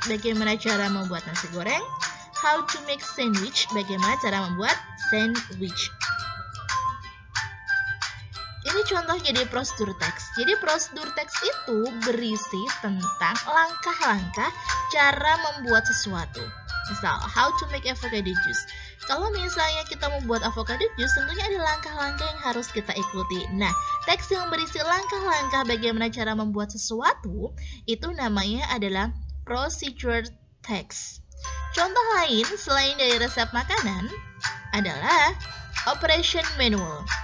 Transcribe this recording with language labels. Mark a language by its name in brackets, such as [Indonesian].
[Indonesian] Bagaimana cara membuat nasi goreng? [English] How to make sandwich. [Indonesian] Bagaimana cara membuat sandwich. Ini contoh jadi prosedur teks. Jadi prosedur teks itu berisi tentang langkah-langkah cara membuat sesuatu. [English] Misal, how to make avocado juice. [Indonesian] Kalau misalnya kita membuat avocado juice, tentunya ada langkah-langkah yang harus kita ikuti. Nah, teks yang berisi langkah-langkah bagaimana cara membuat sesuatu, itu namanya adalah procedure text. Contoh lain selain dari resep makanan adalah operation manual.